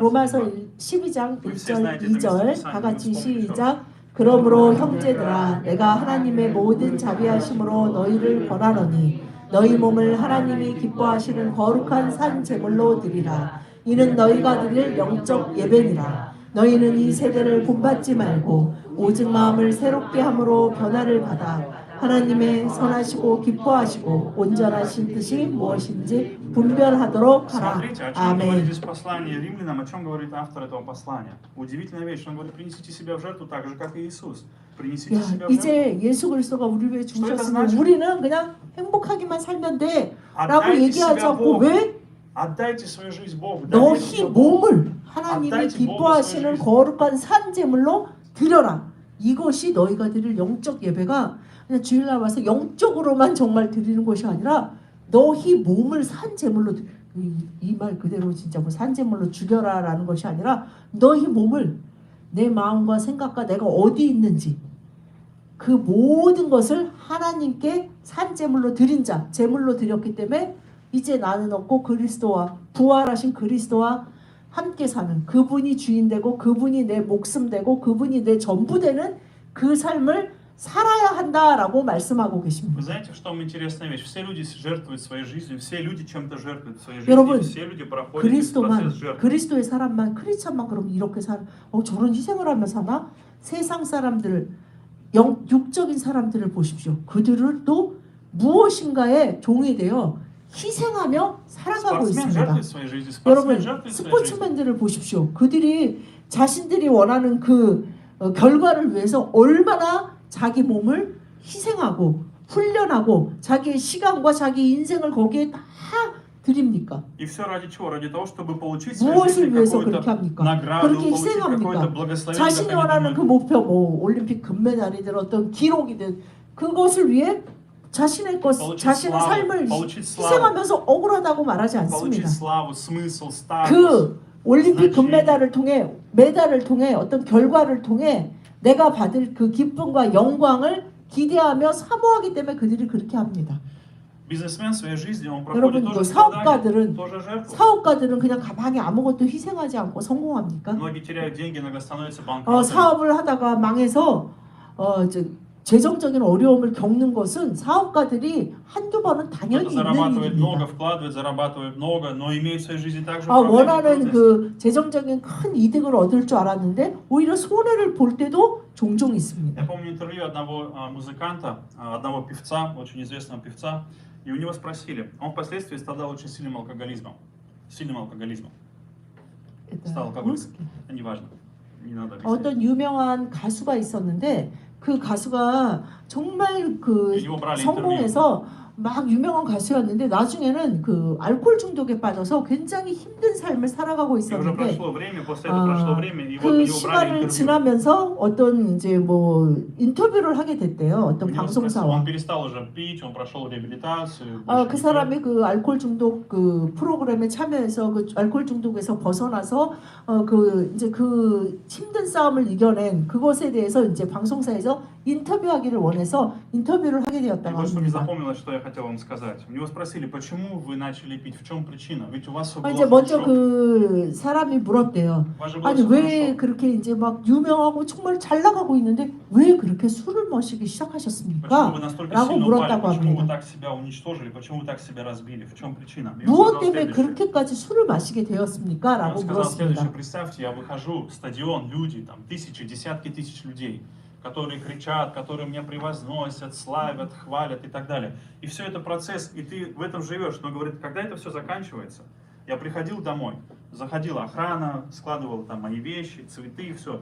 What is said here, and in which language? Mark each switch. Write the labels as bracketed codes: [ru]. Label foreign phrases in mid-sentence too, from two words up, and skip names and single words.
[ko] 로마서 [ru] глава. [ko] 12장 그 1절 그 2절 다 같이 시작. 그러므로 형제들아 내가 하나님의 모든 자비하심으로 너희를 권하노니 너희 몸을 하나님이 기뻐하시는 거룩한 산 제물로 드리라. 이는 너희가 드릴 영적 예배니라. 너희는 이 세대를 본받지 말고 오직 마음을 새롭게 함으로 변화를 받아 하나님의 선하시고 기뻐하시고 온전하신 뜻이 무엇인지 분별하도록 하라. [ru] Смотрите, о чем говорит [ko] 아멘. [ru] здесь послание римлянам, о чем говорит автор этого послания. Удивительная вещь, он говорит, принесите себя в жертву так же, как и Иисус. Принесите [ko] 야, [ru] себя в жертву. [ko] 이제 예수 그리스도가 우리를 위해 죽으셨으면 [ru] значит? [ko] 우리는 그냥 행복하기만 살면 돼 라고 [ru] Отдайте [ko] 얘기하지 [ru] себя [ko] 않고 [ru] Богу. [ko] 왜? [ru] Отдайте свою жизнь Богу. [ko] 너희 [ru] Доверьте Богу. [ko] 몸을 하나님이 [ru] Отдайте Богу [ko] 기뻐하시는 [ru] свою жизнь. [ko] 거룩한 산 제물로 드려라. 이것이 너희가 드릴 영적 예배가 그냥 주일날 와서 영적으로만 정말 드리는 것이 아니라 너희 몸을 산 제물로 이 말 그대로 진짜 뭐 산 제물로 죽여라라는 것이 아니라 너희 몸을 내 마음과 생각과 내가 어디 있는지 그 모든 것을 하나님께 산 제물로 드린 자 제물로 드렸기 때문에 이제 나는 없고 그리스도와 부활하신 그리스도와 함께 사는 그분이 주인 되고 그분이 내 목숨 되고 그분이 내 전부 되는 그 삶을 살아야 한다라고 말씀하고 [ru] Вы [ko] 계십니다. [ru] знаете, в том интересная вещь? Все люди жертвуют своей жизнью, все люди чем-то жертвуют своей [ko] 여러분, [ru] жизнью, все люди проходят через [ko] 그리스도만 [ru] процесс жертвы. [ko] 그리스도의 사람만 크리스찬만 그럼 이렇게 저런 희생을 하며 사나? 세상 사람들 육적인 사람들을 보십시오. 그들을 또 무엇인가의 종이 되어 희생하며 살아가고 [ru] Спортсмен [ko] 있습니다. [ru] жертвует своей жизнью, [ko] 여러분 [ru] спортсмен жертвует своей жизнью. [ko] 스포츠맨들을 보십시오. 그들이 자신들이 원하는 그 결과를 위해서 얼마나 자기 몸을 희생하고 훈련하고 자기의 시간과 자기 인생을 거기에 다 드립니까? [ru] И все ради чего? Ради того, чтобы получить в своей [ko] 무엇을 [ru] жизни [ko] 위해서 [ru] какую-то [ko] 그렇게 합니까? [ru] награду, [ko] 그렇게 [ru] получить какое-то [ko] 희생합니까? [ru] благословение. [ko] 자신이 [ru] как они [ko] 원하는 그 [ru] думают. [ko] 목표 뭐 올림픽 금메달이든 어떤 기록이든 그것을 위해 자신의 자신의 [ru] 슬라브, [ko] 삶을 [ru] получить 슬라브. [ko] 희생하면서 억울하다고 말하지 않습니다. [ru] Получить славу, смысл, статус. [ko] 그 올림픽 [ru] значение. [ko] 금메달을 통해 메달을 통해 어떤 결과를 통해 내가 받을 그 기쁨과 영광을 기대하며 사모하기 때문에 그들이 그렇게 합니다. [ru] Бизнесмен в своей жизни, он [ko] 여러분 [ru] проходит [ko] 그 [ru] тоже страдания, [ko] 사업가들은 [ru] тоже жертву. [ko] 사업가들은 그냥 가만히 아무것도 희생하지 않고 성공합니까? [ru] Многие теряют деньги, иногда становятся банкротами. [ko] 사업을 하다가 망해서 재정적인 어려움을 겪는 것은 사업가들이 한두 번은 당연히 [ru] Кто-то [ko] 있는 [ru] зарабатывает много, [ko] 일입니다. [ru] вкладывает, зарабатывает много, но имеет в своей жизни также [ko] 원하는 [ru] проблемы, трудности. [ko] 그 재정적인 큰 이득을 얻을 줄 알았는데 오히려 손해를 볼 때도 종종 있습니다. [ru] Я помню интервью одного музыканта, одного певца, очень известного певца, и у него спросили, он впоследствии страдал очень сильным алкоголизмом. Сильным алкоголизмом. Стал алкоголиком. Это не важно. Не надо объяснять. [ko] 어떤 유명한 가수가 있었는데 그 가수가 정말 그 이거 브라리 성공해서 막 유명한 가수였는데 나중에는 그 알코올 중독에 빠져서 굉장히 힘든 삶을 살아가고 [ru] И уже [ko] 있었는데 [ru] прошло время, после этого прошло время, и вот [ko] 그 [ru] его брали [ko] 시간을 [ru] интервью. [ko] 지나면서 어떤 이제 뭐 인터뷰를 하게 됐대요. [ru] У [ko] 어떤 [ru] него [ko] 방송사와. [ru] он перестал уже пить, он прошел реабилитацию. [ko] 그 사람이 그 알코올 중독 그 프로그램에 참여해서 그 알코올 중독에서 벗어나서 그 이제 그 힘든 싸움을 이겨낸 그것에 대해서 이제 방송사에서 인터뷰하기를 원해서 인터뷰를 하게 [ru] И [ko] 되었다고 [ru] вот что мне [ko] 합니다. [ru] запомнилось, что я хотел вам сказать. У него спросили, почему вы начали пить, в чем причина? Ведь у вас все [ko] 아, [ru] было [ko] 이제 먼저 [ru] хорошо. [ko] 그 사람이 물었대요. [ru] У вас же было [ko] 아니 [ru] все [ko] 왜 [ru] хорошо. [ko] 그렇게 이제 막 유명하고 정말 잘 나가고 있는데 왜 그렇게 술을 마시기 [ru] Почему [ko] 시작하셨습니까? [ru] вы настолько [ko] 라고 [ru] сильно упали? [ko] 물었다고 [ru] Почему вы [ko] 합니다. [ru] так себя уничтожили? Почему вы так себя разбили? В чем причина? И он [ko] 무엇 [ru] сказал [ko] 때문에 [ru] следующее. [ko] 그렇게까지 술을 마시게 되었습니까? [ru] И он [ko] 라고 [ru] сказал следующее. [ko] 물었습니다. [ru] Представьте, я выхожу, стадион, люди, там тысячи, десятки тысяч людей, которые кричат, которые меня превозносят, славят, хвалят и так далее. И все это процесс, и ты в этом живешь. Но говорит, когда это все заканчивается, я приходил домой, заходила охрана, складывала там мои вещи, цветы, все.